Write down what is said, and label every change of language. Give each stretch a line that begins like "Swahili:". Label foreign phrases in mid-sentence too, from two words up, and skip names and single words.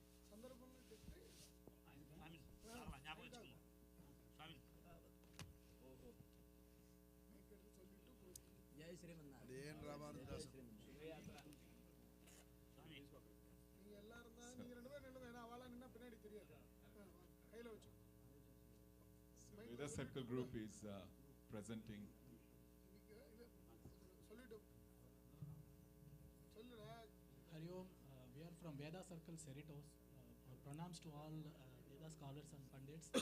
Telugu: సందర్భంలో చెప్తే ఆమీన్. జ్ఞాపకం ఉంచుకుందాం. స్వామి. ఓహో. మేకర్లు சொல்லிட்டு పోయి. జై శ్రీమన్నారాయణ. అదేం రామానుదాస్. స్వామి.
Tamil: நீங்க எல்லாரும் தான் நீங்க ரெண்டு பேரும் நில்லுங்க. அவளா நின்னா பின்னாடி தெரியாது. கையில வச்சு.
English: Veda circle group is presenting. Hari Om, we are from Veda Circle, Cerritos. Our pranams to all Veda scholars and pandits.